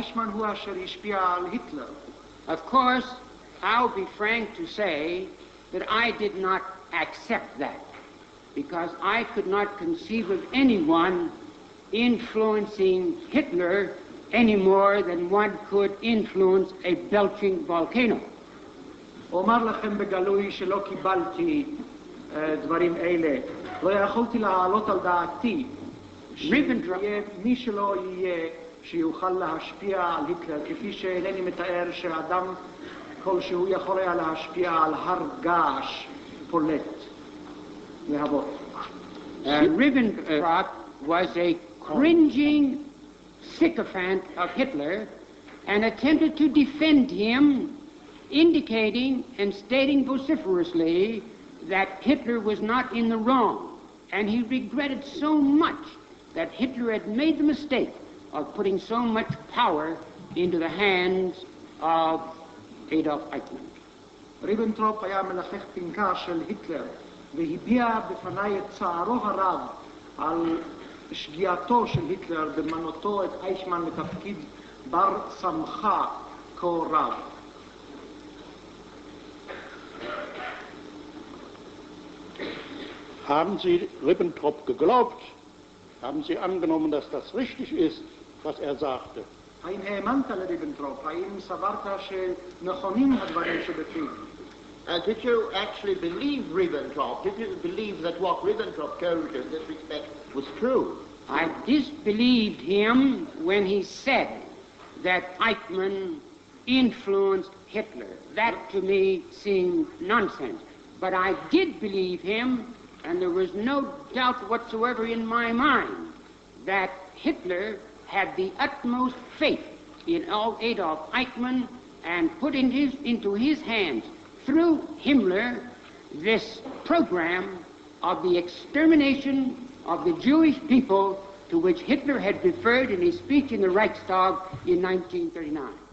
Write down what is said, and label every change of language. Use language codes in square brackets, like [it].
[en] Of course, I'll be frank to say that I did not accept that, because I could not conceive of anyone influencing Hitler any more than one could influence a belching volcano. [he] אומר לכם בגלוי שלא קיבלתי דברים אלה. לא יכולתי להעלות על דעתי מי שלא יהיה שיוכל להשפיע על היטלר, כפי שאינני מתאר שאדם כלשהו יכול היה להשפיע על הר געש פולט. [en] Ribbentrop was a cringing sycophant of Hitler and attempted to defend him, indicating and stating vociferously that Hitler was not in the wrong. And he regretted so much that Hitler had made the mistake of putting so much power into the hands of Adolf Eichmann. [he] ריבנטרופ היה מלחך פנקה של היטלר והביע בפני את צערו הרב על שגיאתו של היטלר במנותו את אייכמן לתפקיד בר סמכה כה רב. [de] Haben Sie Ribbentrop geglaubt? Haben Sie angenommen, dass das richtig ist, was er sagte? [he] האם האמנת לריבנטרופ? האם סברת שנכונים הדברים שבפיו? [en] Did you actually believe Ribbentrop? Did you believe that what Ribbentrop told you in this respect was true? I disbelieved him when he said that Eichmann influenced Hitler. That to me seemed nonsense. But I did believe him, and there was no doubt whatsoever in my mind that Hitler had the utmost faith in Adolf Eichmann and put into his hands, through Himmler, this program of the extermination of the Jewish people to which Hitler had referred in his speech in the Reichstag in 1939.